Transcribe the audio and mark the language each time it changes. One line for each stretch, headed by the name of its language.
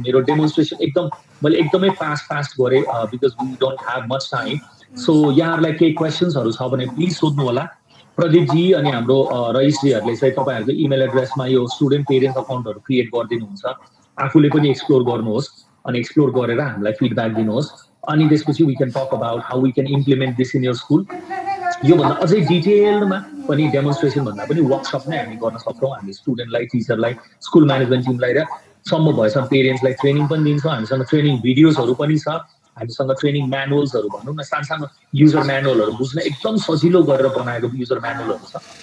Nepali: मेरो डेमोन्स्ट्रेसन मैले एकदमै फास्ट गरेँ
English: Because we don't have much time.
Nepali: So यहाँहरूलाई केही क्वेसन्सहरू छ भने प्लिज सोध्नु होला. प्रदीपजी अनि हाम्रो रईसजीहरूले चाहिँ तपाईँहरूको इमेल एड्रेसमा यो स्टुडेन्ट पेरेन्ट्स अकाउन्टहरू क्रिएट गरिदिनुहुन्छ. आफूले पनि एक्सप्लोर गर्नुहोस् अनि एक्सप्लोर गरेर हामीलाई फिडब्याक दिनुहोस्. अनि त्यसपछि
English: We can talk about how we can implement this in your school.
Nepali: योभन्दा अझै डिटेलमा पनि डेमोन्स्ट्रेसन भन्दा पनि वर्कसप नै हामी गर्न सक्छौँ. हामी स्टुडेन्टलाई, टिचरलाई, स्कुल म्यानेजमेन्ट टिमलाई र सम्भव भएसम्म पेरेन्ट्सलाई ट्रेनिङ पनि दिन्छौँ. हामीसँग ट्रेनिङ भिडियोजहरू पनि छ, हामीसँग ट्रेनिङ म्यानुअल्सहरू भनौँ न, सानो युजर म्यानुअलहरू बुझ्न एकदम सजिलो गरेर बनाएको युजर म्यानुअलहरू छ.